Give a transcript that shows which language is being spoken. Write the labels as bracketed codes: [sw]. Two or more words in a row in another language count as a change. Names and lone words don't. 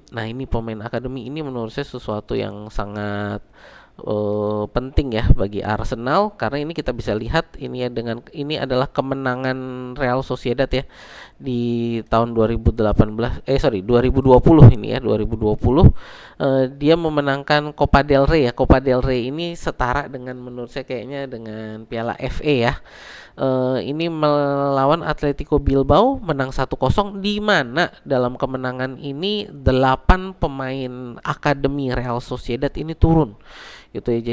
[id] Nah, ini pemain akademi ini menurut saya sesuatu yang sangat penting ya bagi Arsenal, karena ini kita bisa lihat ini ya, dengan ini adalah kemenangan Real Sociedad ya di tahun 2020 ini ya, 2020 dia memenangkan Copa del Rey ya. Copa del Rey ini setara dengan, menurut saya kayaknya, dengan Piala FA ya. Ini melawan Atletico Bilbao, menang 1-0, di mana dalam kemenangan ini 8 pemain akademi Real Sociedad ini turun gitu ya.